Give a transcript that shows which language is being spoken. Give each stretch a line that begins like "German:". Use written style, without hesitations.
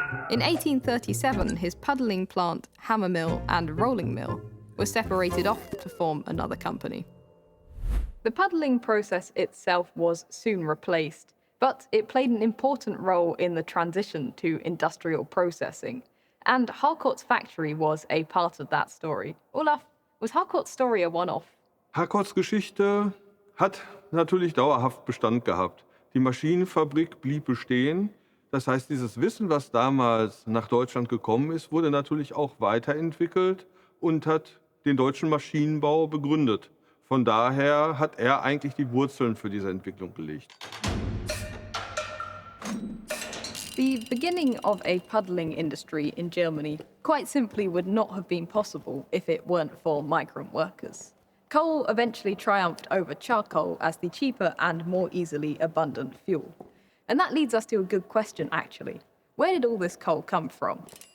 English: In 1837, his puddling plant, hammer mill, and rolling mill were separated off to form another company. The puddling process itself was soon replaced, but it played an important role in the transition to industrial processing, and Harcourt's factory was a part of that story. Olaf, was Harcourt's story a one-off?
German: Harcourts Geschichte hat natürlich dauerhaft Bestand gehabt. Die Maschinenfabrik blieb bestehen. Das heißt, dieses Wissen, was damals nach Deutschland gekommen ist, wurde natürlich auch weiterentwickelt und hat den deutschen Maschinenbau begründet. Von daher hat er eigentlich die Wurzeln für diese Entwicklung gelegt.
English: The beginning of a puddling industry in Germany quite simply would not have been possible if it weren't for migrant workers. Coal eventually triumphed over charcoal as the cheaper and more easily abundant fuel. And that leads us to a good question, actually. Where did all this coal come from?